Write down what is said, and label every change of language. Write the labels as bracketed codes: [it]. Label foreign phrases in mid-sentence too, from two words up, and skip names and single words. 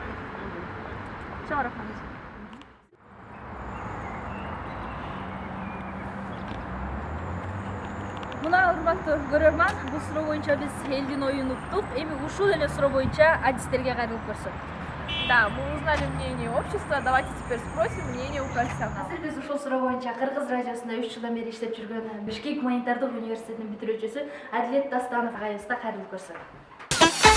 [ky] Чоң рахмат. Мына урматтуу көрөрман, бул суроо боюнча биз элдин оюн уктук. Эми ушул эле суроо боюнча адистерге кайрылып көрсөк. [ru] Да, мы узнали мнение общества, давайте теперь спросим мнение у профессионалов. [ky] Биз ушул суроо боюнча Кыргыз радиосунда 3 жылдан бери иштеп жүргөн Бишкек гуманитардык университетинин бүтүрүүчүсү Адилет Дастанов агайыбызга кайрылып көрсөк.